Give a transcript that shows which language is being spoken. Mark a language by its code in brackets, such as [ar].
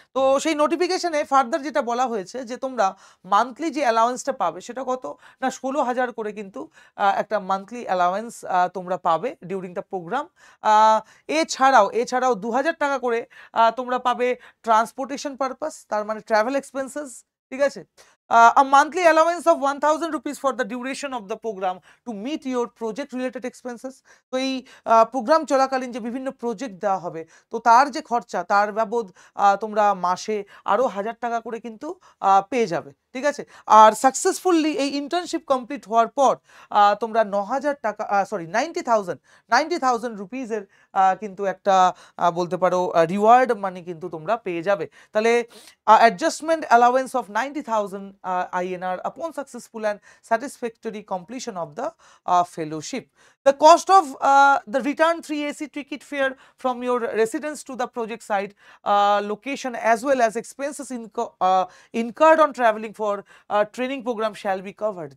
[bn] তো সেই নোটিফিকেশনে ফার্দার যেটা বলা হয়েছে যে তোমরা মান্থলি যে অ্যালাওয়েন্সটা পাবে সেটা কত না 16,000 করে কিন্তু একটা মান্থলি অ্যালাওয়েন্স তোমরা পাবে [en] During the programme. [bn] এছাড়াও 2,000 টাকা করে তোমরা পাবে ট্রান্সপোর্টেশন পারপাস, তার মানে ট্রাভেল এক্সপেন্সেস। ঠিক আছে? [en] A monthly allowance of 1,000 rupees for the duration of the program to meet your project related expenses। [bn] তো এই প্রোগ্রাম চলাকালীন যে বিভিন্ন প্রজেক্ট দেওয়া হবে তো তার যে খরচা তার বাবদ তোমরা মাসে আরও 1,000 টাকা করে কিন্তু পেয়ে যাবে। ঠিক আছে? আর সাকসেসফুলি এই ইন্টার্নশিপ কমপ্লিট হওয়ার পর তোমরা 9,000 টাকা 90,000 রুপিজের কিন্তু একটা বলতে পারো রিওয়ার্ড মানি কিন্তু তোমরা পেয়ে যাবে। [en] তাহলে adjustment allowance of 90,000 INR upon successful and satisfactory completion of the fellowship। The cost of the return 3AC ticket fare from your residence to the project site location as well as expenses incurred on traveling for training program shall be covered।